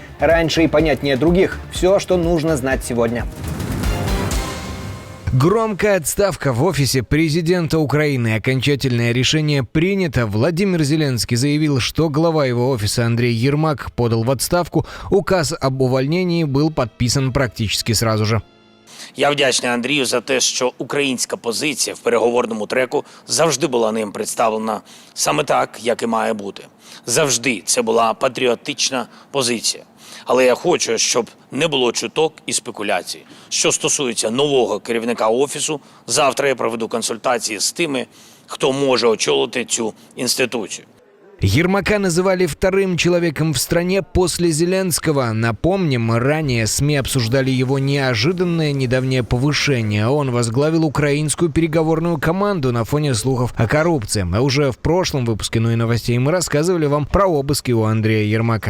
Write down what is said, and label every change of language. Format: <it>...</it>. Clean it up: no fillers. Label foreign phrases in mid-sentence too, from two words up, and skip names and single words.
<ru>Раньше и понятнее других. Все, что нужно знать сегодня. Громкая отставка в офисе президента Украины. Окончательное решение принято. Владимир Зеленский заявил, что глава его офиса Андрей Ермак подал в отставку. Указ об увольнении был подписан практически сразу же.</ru> <uk>Я вдячний Андрію за те, що українська позиція в переговорному треку завжди була ним представлена саме так, як і має бути. Завжди це була патріотична позиція. Але я хочу, щоб не було чуток і спекуляцій. Що стосується нового керівника офісу, завтра я проведу консультації з тими, хто може очолити цю інституцію.</uk> <ru>Ермака называли вторым человеком в стране после Зеленского. Напомним, ранее СМИ обсуждали его неожиданное недавнее повышение. Он возглавил украинскую переговорную команду на фоне слухов о коррупции. А уже в прошлом выпуске «Ну и новостей» мы рассказывали вам про обыски у Андрея Ермака.</ru>